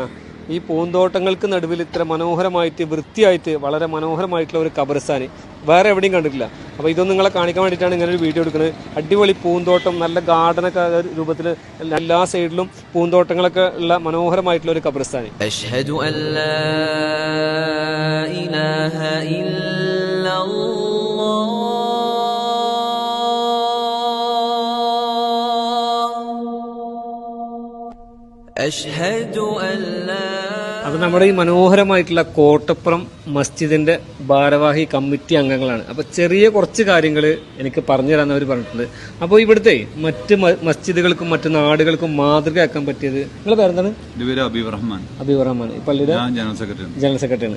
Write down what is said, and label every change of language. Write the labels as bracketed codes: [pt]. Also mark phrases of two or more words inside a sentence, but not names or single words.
[ml] ഈ പൂന്തോട്ടങ്ങൾക്ക് നടുവിൽ ഇത്ര മനോഹരമായിട്ട് വൃത്തിയായിട്ട് വളരെ മനോഹരമായിട്ടുള്ള ഒരു ഖബർസ്ഥാനി വേറെ എവിടെയും കണ്ടിട്ടില്ല. അപ്പോൾ ഇതൊന്നും നിങ്ങളെ കാണിക്കാൻ വേണ്ടിയിട്ടാണ് ഇങ്ങനെ ഒരു വീഡിയോ എടുക്കുന്നത്. അടിപൊളി പൂന്തോട്ടം, നല്ല ഗാർഡനൊക്കെ രൂപത്തിൽ എല്ലാ സൈഡിലും പൂന്തോട്ടങ്ങളൊക്കെ ഉള്ള മനോഹരമായിട്ടുള്ള ഒരു ഖബർസ്ഥാനി. [ar] أشهد أن لا إله إلا الله أشهد أن لا. [ml] അപ്പോൾ നമ്മുടെ ഈ മനോഹരമായിട്ടുള്ള കോട്ടപ്പുറം മസ്ജിദിന്റെ ഭാരവാഹി കമ്മിറ്റി അംഗങ്ങളാണ്. അപ്പോൾ ചെറിയ കുറച്ച് കാര്യങ്ങൾ എനിക്ക് പറഞ്ഞു തരാമെന്ന് അവർ പറഞ്ഞിട്ടുണ്ട്. അപ്പോൾ ഇവിടുത്തെ മറ്റ് മസ്ജിദുകൾക്കും മറ്റു നാടുകൾക്കും മാതൃകയാക്കാൻ പറ്റിയത്, നിങ്ങളുടെ പേരെന്താണ്? അബീബ് റഹ്മാൻ. ഈ പള്ളിയുടെ ജനറൽ സെക്രട്ടറിയാണ്.